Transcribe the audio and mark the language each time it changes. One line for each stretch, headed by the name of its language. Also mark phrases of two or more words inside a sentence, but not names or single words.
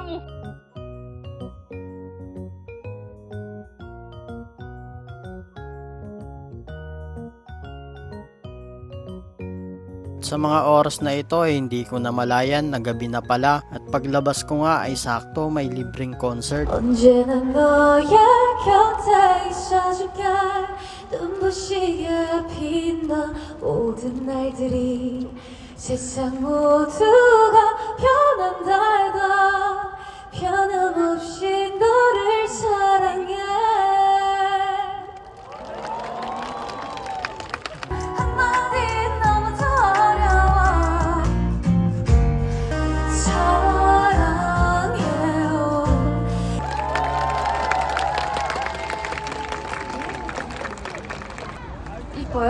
Filipino: Sa mga oras na ito ay hindi ko namalayan na gabi na pala at paglabas ko nga ay sakto may libreng concert.
Korean: 언제나 너의 곁에 있어줄게 눈부시게 빛나 모든 날들이 세상 모두가 변한다 해도 변함없이 너를 사랑해 한마디 너무 더 어려워 사랑해요 이뻐요?